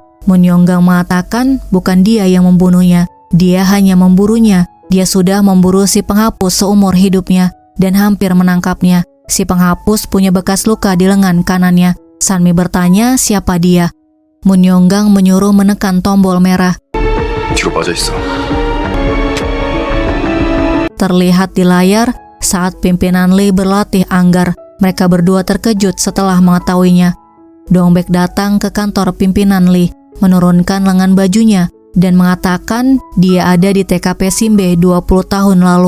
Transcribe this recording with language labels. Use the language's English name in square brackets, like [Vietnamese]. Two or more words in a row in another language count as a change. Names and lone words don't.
[Indonesian] Moon Yong-gang mengatakan bukan dia yang membunuhnya. Dia hanya memburunya. Dia sudah memburu si penghapus seumur hidupnya dan hampir menangkapnya. Si penghapus punya bekas luka di lengan kanannya. Sanmi bertanya siapa dia. Moon Yong-gang menyuruh menekan tombol merah. [Korean] 뒤로 빠져 있어. [Indonesian] Terlihat di layar saat pimpinan Lee berlatih anggar. Mereka berdua terkejut setelah mengetahuinya. Dong-baek datang ke kantor pimpinan Lee, menurunkan lengan bajunya dan mengatakan dia ada di TKP Simbe 20 tahun lalu.